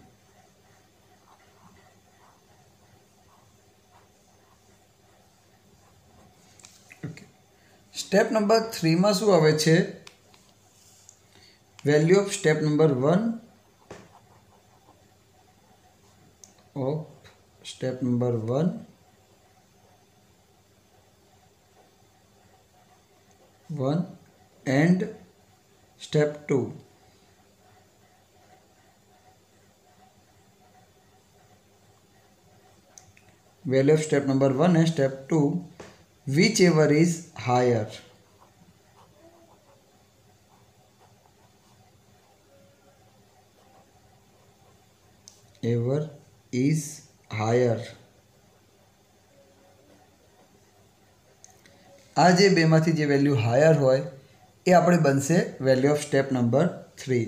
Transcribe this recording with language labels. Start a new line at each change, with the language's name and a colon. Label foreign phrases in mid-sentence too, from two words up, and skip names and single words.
English: step number 3
Gujarati: માં શું આવે છે
English: value of step number 1 of step number 1 and step 2. value of step number 1 and step 2 whichever is higher। ever is higher।
Gujarati: આ જે બેમાંથી જે
English: value higher
Gujarati: હોય એ આપણે બનશે
English: value of step number 3.